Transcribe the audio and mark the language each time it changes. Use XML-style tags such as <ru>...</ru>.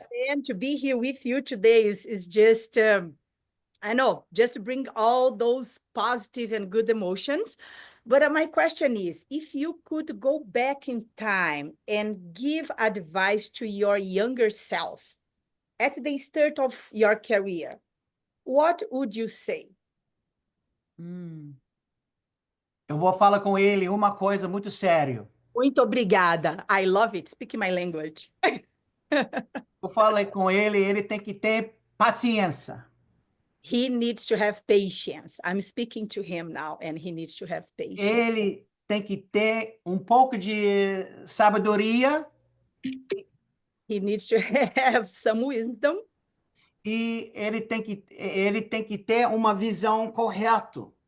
<en>And then to be here with you today is just, I know, just to bring all those positive and good emotions. But my question is, if you could go back in time and give advice to your younger self at the start of your career, what would you say?</en> <pt>Eu vou falar com ele uma coisa muito sério. Muito obrigada.</pt> <en>I love it. Speak my language.</en> <pt>Eu falei com ele, ele tem que ter paciência.</pt> <en>He needs to have patience. I'm speaking to him now, and he needs to have patience.</en> <pt>Ele tem que ter pouco de sabedoria.</pt> <en>He needs to have some wisdom.</en> <pt>E ele tem que ter uma visão correta.</pt>